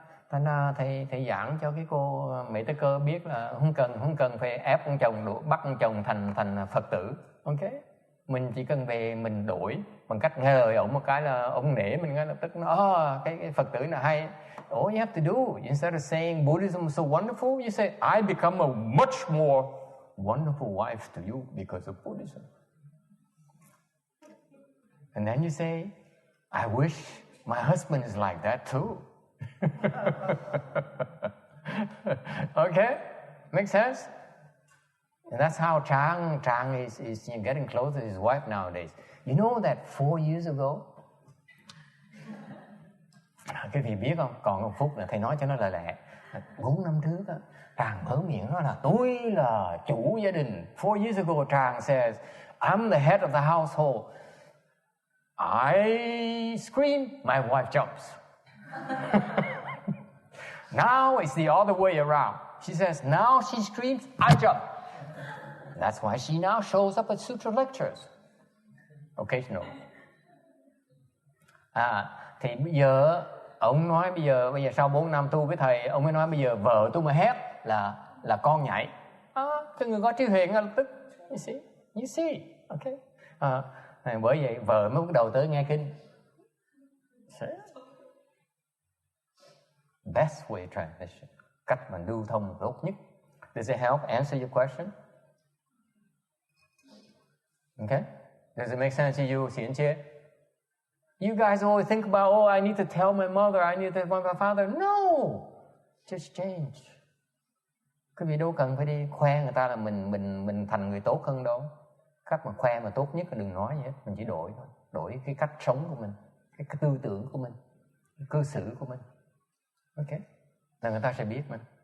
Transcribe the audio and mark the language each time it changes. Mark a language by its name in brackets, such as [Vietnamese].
[Vietnamese] Thành ra thầy giảng cho cái cô Mỹ Tây Cơ biết là không cần phải ép ông chồng, bắt ông chồng thành Phật tử. Ok? Mình chỉ cần về mình đổi bằng cách nghe lời ổng một cái là ông nể mình ngay lập tức nói, cái Phật tử là hay. [English] All you have to do, instead of saying Buddhism is so wonderful, you say, I become a much more wonderful wife to you because of Buddhism. And then you say, I wish my husband is like that too. Okay? Makes sense? And that's how Chang is getting closer to his wife nowadays. You know that 4 years ago, [Vietnamese] cái gì biết không? Còn một phút là thầy nói cho nó là lẹ. 4 năm trước á, Tràng mở miệng nói là tôi là chủ gia đình. [English] 4 years ago, Tràng says, I'm the head of the household. I scream, my wife jumps. Now it's the other way around. She says, now she screams, I jump. That's why she now shows up at Sutra lectures. Occasionally. [Vietnamese] Thì bây giờ ông nói bây giờ sau 4 năm tu với thầy, ông mới nói bây giờ vợ tôi mà hét là con nhảy. Cái người có trí huệ ngay lập tức. [English] You see, okay. [Vietnamese] Bởi vậy vợ mới bắt đầu tới nghe kinh. [English] Best way transmission, [Vietnamese] cách mà lưu thông tốt nhất. [English] Does it help answer your question? Okay? Does it make sense to you, Xian Chia? You guys always think about, I need to tell my mother, I need to tell my father. No! Just change. [Vietnamese] Quý vị đâu cần phải đi khoe người ta là mình thành người tốt hơn đâu. Cách mà khoe mà tốt nhất là đừng nói gì hết. Mình chỉ đổi thôi. Đổi cái cách sống của mình, cái tư tưởng của mình, cái cư xử của mình. Ok? Là người ta sẽ biết mình.